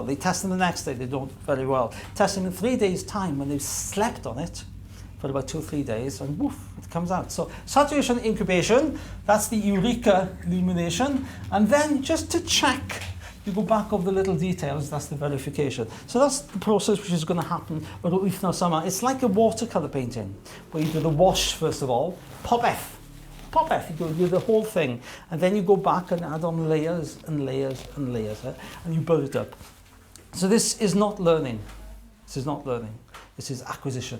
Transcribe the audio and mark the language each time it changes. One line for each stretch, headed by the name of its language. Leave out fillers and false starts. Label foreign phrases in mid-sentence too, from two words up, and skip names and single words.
English: They test them the next day, they don't very well. Test them in 3 days' time when they've slept on it for about 2 or 3 days, and woof, it comes out. So saturation, incubation, that's the eureka illumination. And then just to check, you go back over the little details, that's the verification. So that's the process which is going to happen
Welsh: ar wythnos yma.
English: It's like a watercolour painting, where you do the wash first of all, popeth, you do the whole thing, and then you go back and add on layers and layers and layers, and you build it up. So this is not learning. This is not learning. This is acquisition.